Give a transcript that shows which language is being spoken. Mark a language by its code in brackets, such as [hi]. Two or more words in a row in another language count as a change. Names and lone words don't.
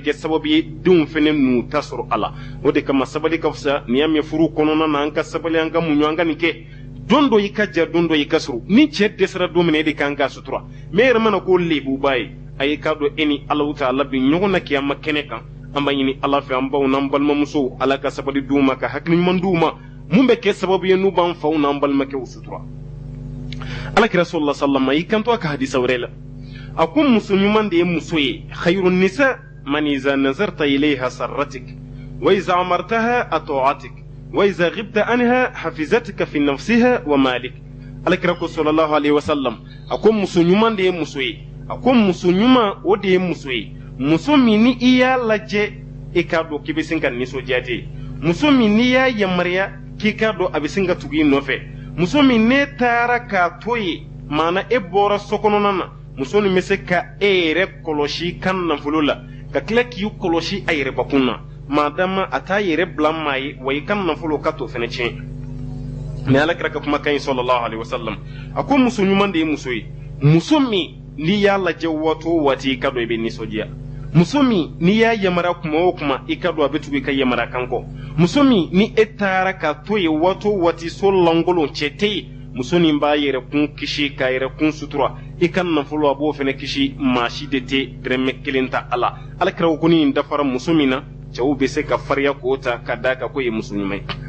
[bm] kɛ sababu ye denw fɛnɛ n'u ta sɔrɔ a la o de kama sabali ka fisa n'i y'a mɛn furu kɔnɔna na an ka sabali an ka muɲu an ka nin kɛ don dɔ i ka ja don dɔ i ka sɔrɔ ni cɛ dɛsɛra don min na e de kan k'a sutura mɛ e yɛrɛ mana k'o lebuba ye a ye k'a dɔn e ni Alahu Taala bi ɲɔgɔn na kiyama kɛnɛ kan an b'a ɲini ala fɛ an baw n'an balimamusow ala ka sabali d'u ma ka hakili ɲuman d'u ma mun bɛ kɛ sababu ye n'u b'an faw n'an balimakɛw sutura [ar] alakira صلى الله عليه وسلم [bm] i kanto a ka hadisa wɛrɛ la a ko muso ɲuman de ye muso ye [ar] خير النساء من إذا نظرت إليها سرتك وإذا أمرتها أطاعتك وإذا غبت عنها حفظتك في نفسها ومالك [bm] alakira ko [ar] صلى الله عليه وسلم [bm] a ko muso ɲuman de ye muso ye a ko muso ɲuman o de ye muso ye muso min ni i y'a lajɛ i k'a dɔn k'i bɛ sin ka nisɔndiya ten muso min n'i y'a yamaruya k'i k'a dɔn a bɛ sin ka tugu i nɔfɛ muso min ne taara k'a to yen maana e bɔra sokɔnɔna na muso nin bɛ se ka e yɛrɛ kɔlɔsi kan nafolo la ka tila k'i kɔlɔsi a yɛrɛbakun na maadama a t'a yɛrɛ bila maa ye wa i kan nafolo ka to fɛnɛ tiɲɛ mɛ alakira ka kumakan ye [ar] صلى الله عليه وسلم [bm] a ko muso ɲuman de ye muso ye muso min n'i y'a lajɛ waati o waati i ka dɔn i bɛ nisɔndiya muso min n'i y'a yamara kuma o kuma i ka dɔn a bɛ tugu i ka yamara kan kɔ muso min ni e taara k'a to yen waati o waati so lankolon cɛ tɛ yen muso nin b'a yɛrɛkun kisi k'a yɛrɛkun sutura i ka nafolo a b'o fɛnɛ kisi maa si de tɛ dɛrɛmɛ kelen ta a la alakira ko ni nin dafara muso min na cɛw bɛ se ka farinya k'o ta ka d'a kan ko ye muso ɲuman ye